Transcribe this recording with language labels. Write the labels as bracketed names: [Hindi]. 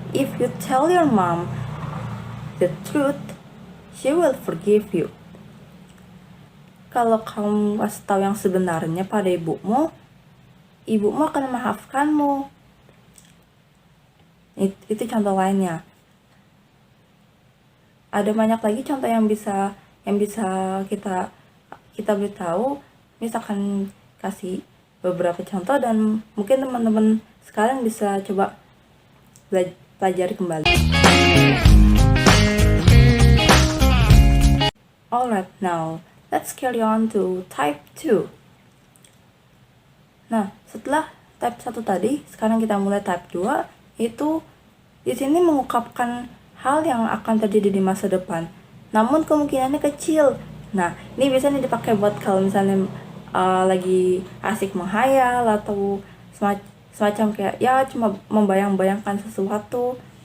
[English] If you tell your mom the truth, she will forgive you. [Indonesian] Kalau kamu kasih tahu yang sebenarnya pada ibumu akan memaafkanmu. Itu contoh lainnya. Ada banyak lagi contoh yang bisa kita beritahu. Misalkan kasih beberapa contoh, dan mungkin teman-teman sekalian bisa coba pelajari kembali. [English] Alright, now let's carry on to type 2. [Indonesian] Nah, setelah type 1 tadi, sekarang kita mulai type 2, itu di sini mengungkapkan hal yang akan terjadi di masa depan, namun kemungkinannya kecil. Nah, ini bisa nih dipakai buat kalau misalnya lagi asik menghayal atau semacam kayak ya cuma membayang-bayangkan sesuatu.